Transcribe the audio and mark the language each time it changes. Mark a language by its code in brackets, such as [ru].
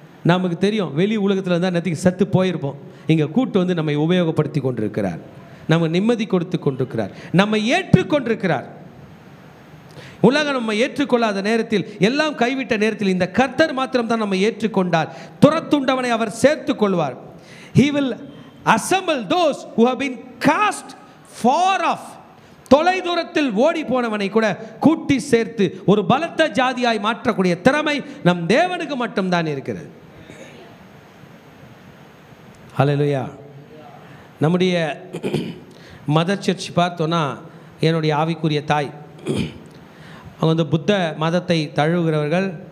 [ta] நமக்கு தெரியும் வெளி உலகத்தில் இருந்தால் நேற்றுக்கு சத்து போயிருப்போம். இங்கே கூட்டு வந்து நம்மை உபயோகப்படுத்தி கொண்டிருக்கிறார், நம்ம நிம்மதி கொடுத்து கொண்டிருக்கிறார், நம்மை ஏற்றுக்கொண்டிருக்கிறார். உலகம் நம்ம ஏற்றுக்கொள்ளாத நேரத்தில், எல்லாம் கைவிட்ட நேரத்தில் இந்த கர்த்தர் மாத்திரம் தான் நம்ம ஏற்றுக்கொண்டார். துரத்துண்டவனை அவர் சேர்த்துக் கொள்வார். [en] He will assemble those who have been cast far off. [ta] தொலை தூரத்தில் ஓடி போனவனை கூட கூட்டி சேர்த்து ஒரு பலத்த ஜாதியாய் மாற்றக்கூடிய திறமை நம் தேவனுக்கு மட்டும்தான் இருக்கிறது. ஹல்லேலூயா. நம்முடைய மதர் சர்ச் பார்த்தோன்னா, என்னுடைய ஆவிக்குரிய தாய், அவங்க வந்து புத்த மதத்தை தழுவுகிறவர்கள்.